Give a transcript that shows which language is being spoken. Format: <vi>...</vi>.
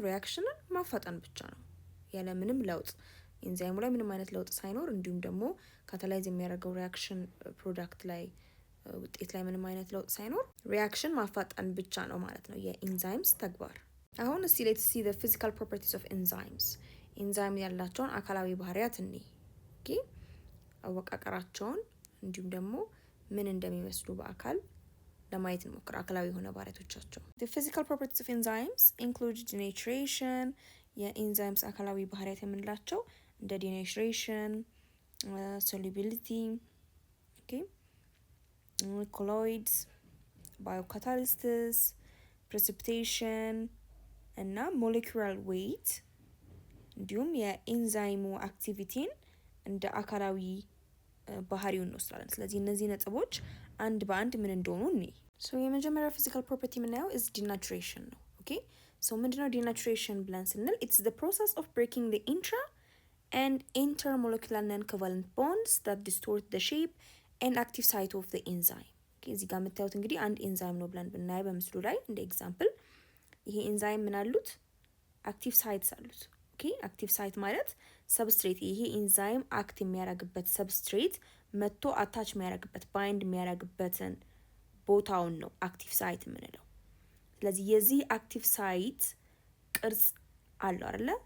<am>ሪአክሽንን ማፋጠን ብቻ ነው ያለ ምንም ለውጥ፣ ኤንዛይሙ ላይ ምንም አይነት ለውጥ ሳይኖር፣ እንዲሁም ደግሞ ካታላይዝ የሚያደርገው ሪአክሽን ፕሮዳክት ላይ ውጤት ላይ ምንም አይነት ለውጥ ሳይኖር ሪአክሽን ማፋጠን ብቻ ነው ማለት ነው የኤንዛይምስ ተግባር። አሁን እስቲ ሌትስ ሲ</am> <en>the physical properties of enzymes.</en> <am>ኤንዛይም ያላቸውን አካላዊ ባህሪያት እኔ አወቃቀራቸውን እንዲሁም ደግሞ ምን እንደሚመስሉ በአካል ለማየት እንሞክር። አካላዊ የሆነ ባህሪያቶቻቸው</am> <en>the physical properties of enzymes include denaturation.</en> <am>የኤንዛይምስ አካላዊ ባህሪያት የምንላቸው እንደ denaturation, solubility, colloids, biocatalysis, precipitation እና molecular weight እንዲሁም የኤንዛይሙ አክቲቪቲን እንደ አካላዊ ባህሪውን እንወስዳለን። ስለዚህ እነዚህ ነጥቦች አንድ በአንድ ምን እንደሆኑ እኔ የመጀመሪያው ፊዚካል ፕሮፐርቲ የምናየው</am> <en>is denaturation</en> <am>ነው። ምንድነው</am> <en>denaturation</en> <am>ብለን ስንል</am> <en>it's the process of breaking the intra and intermolecular non-covalent bonds that distort the shape and active site of the enzyme.</en> <am>እዚህ ጋር የምታዩት እንግዲህ አንድ ኤንዛይም ነው ብለን ብናይ በምስሉ ላይ እንደ ኤግዛምፕል ይሄ ኤንዛይም ምን አሉት? አክቲቭ ሳይትስ አሉት። አክቲቭ ሳይት ማለት ሰብስትሬት፣ ይሄ ኤንዛይም አክት የሚያደርግበት ሰብስትሬት መጥቶ አታች የሚያደርግበት ባይንድ የሚያደርግበትን ቦታውን ነው አክቲቭ ሳይት የምንለው። ስለዚህ የዚህ አክቲቭ ሳይት ቅርጽ አለው አይደለ?</am>